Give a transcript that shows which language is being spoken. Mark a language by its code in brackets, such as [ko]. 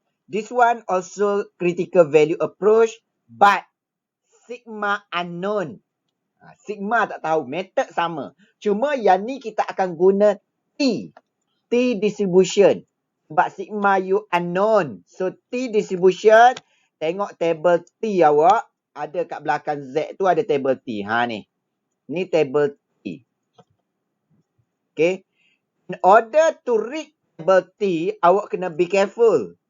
[en] This one also critical value approach, but sigma unknown. [ms] Sigma tak tahu, method sama. Cuma yang ni kita akan guna T. [en] T distribution. [ms] Sebab sigma [en] you unknown. [ms] So T distribution, tengok table T awak. Ada kat belakang Z tu ada table T. Ni. Ni table T. Okay. [en] In order to read table T, [ms] awak kena [en] be careful.